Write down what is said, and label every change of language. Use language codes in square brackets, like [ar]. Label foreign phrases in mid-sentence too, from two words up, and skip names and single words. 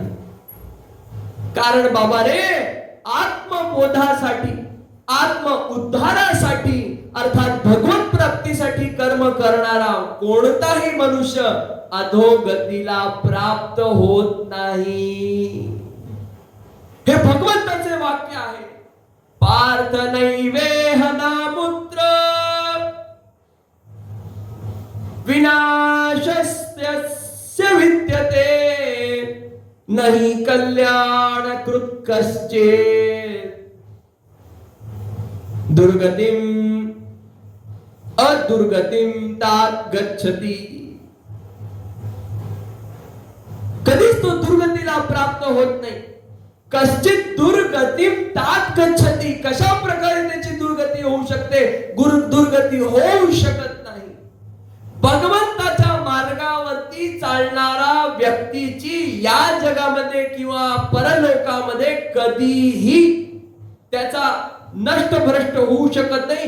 [mr] कारण बाबा रे, आत्मबोधासाठी, आत्म उद्धारासाठी अर्थात भगवत प्राप्तीसाठी कर्म करणारा कोणताही मनुष्य अधोगतीला प्राप्त होत नाही. हे भगवंताचे वाक्य आहे. [sa] पार्थ नैवेह नामुत्र विनाशस्य विद्यते नहीं कल्याण कृत कश्चित दुर्गतिम अदुर्गतिम तात गच्छति. [mr] कधीच तो दुर्गतीला प्राप्त होत नाही. [sa] कश्चित दुर्गतिम तात गच्छति. [mr] कशा प्रकारे त्याची दुर्गती होऊ शकते? दुर्गती होऊ शकत नाही. भगवंताच्या मार्गावरती चालणारा व्यक्तीची या जगामध्ये किंवा परलोकामध्ये कधीही त्याचा नष्ट भ्रष्ट होऊ शकत नाही.